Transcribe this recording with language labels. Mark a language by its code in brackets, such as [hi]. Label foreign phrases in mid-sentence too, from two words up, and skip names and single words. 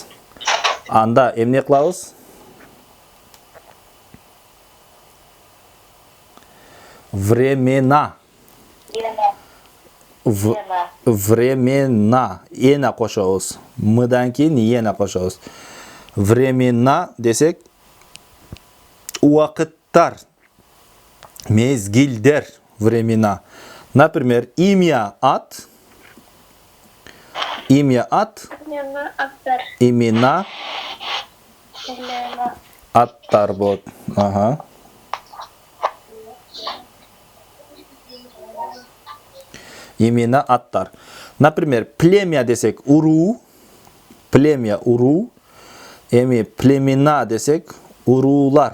[ky] Анда эмне кылабыз? [ru] Времена. Времена. [ky] Ена кошобуз. Мыдан кийин ена кошобуз. Времена десек убакыттар, мезгилдер, [ru] времена. Например, имя ат. Имя ат. Имена. [ky] Аттар болот. Ага. Имена аттар. [ru] Например, племя [ky] десек уруу. Племя уруу. Эми племена десек уруулар.